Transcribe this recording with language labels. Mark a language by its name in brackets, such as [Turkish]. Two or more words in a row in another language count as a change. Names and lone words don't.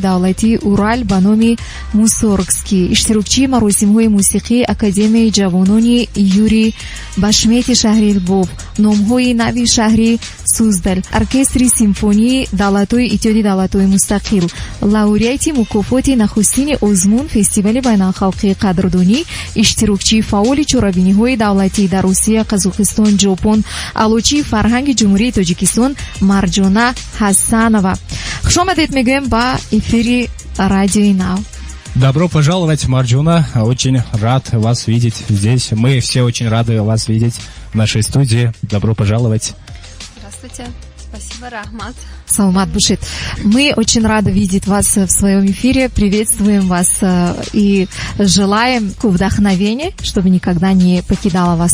[Tajik] давлатии Урал ба номи Мусоргский, иштирокчии маросимҳои мусиқии Академияи ҷавонони Юрий Башмети шаҳри Львов, номҳои нави шаҳри Суздаль, оркестри симфонии давлатҳои иттиҳоди давлатҳои мустақил, лауреати мукофоти нахустини озмун фестивали байналхалқии қадрдонӣ, иштирокчии фаъоли чорабиниҳои давлатӣ дар Русия, Қазоқистон, Ҷопон, аълочии фарҳанги ҷумҳурии Тоҷикистон Марҷона Ҳасанова. Хушомадед мегӯем ба эфири радиои Нав. [Russian] Добро пожаловать, Марджона. Очень рад вас видеть здесь. Мы все очень рады вас видеть в нашей студии. Добро пожаловать. Здравствуйте. Спасибо, Рахмат. [Tajik] Саламат бушит. [Russian] Мы очень рады видеть вас в своем эфире. Приветствуем вас и желаем вдохновения, чтобы никогда не покидало вас.